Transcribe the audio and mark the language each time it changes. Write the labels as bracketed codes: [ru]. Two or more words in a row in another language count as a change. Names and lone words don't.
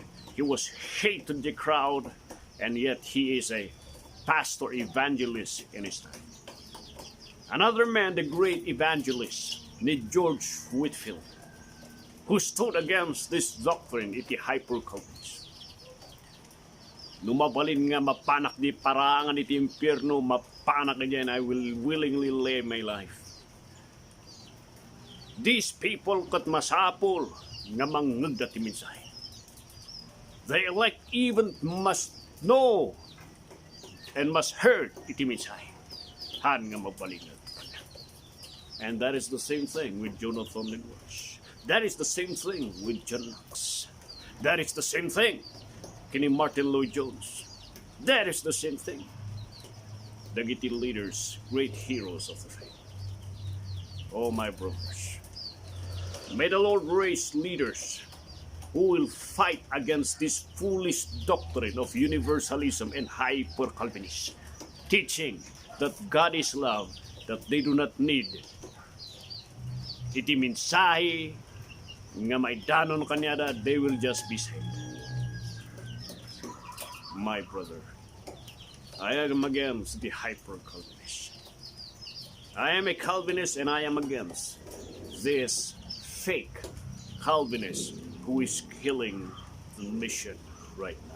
[en] He was hated the crowd, and yet he is a pastor evangelist in his time. Another man, the great evangelist, ni George Whitefield, who stood against this doctrine, iti hyper-Calvinist. [ilo] Numabalin nga mapanak di parangan iti impyerno, mapanak na dyan, [en] I will willingly lay my life. These people [ilo] kat masapol nga mangngeg dati minsay. [en] The elect even must know and must heard [ilo] iti minsay. Han nga mabalin. [en] And that is the same thing with Jonathan Edwards. That is the same thing with John Knox. That is the same thing kini Martin Lloyd-Jones. That is the same thing. Dagiti leaders, great heroes of the faith. Oh, my brothers, may the Lord raise leaders who will fight against this foolish doctrine of universalism and hyper-Calvinism, teaching that God is love, that they do not need [ilo] iti mensahe nga may danon kanyada, [en] they will just be saved. My brother, I am against the hyper-Calvinist. I am a Calvinist and I am against this fake Calvinist who is killing the mission right now.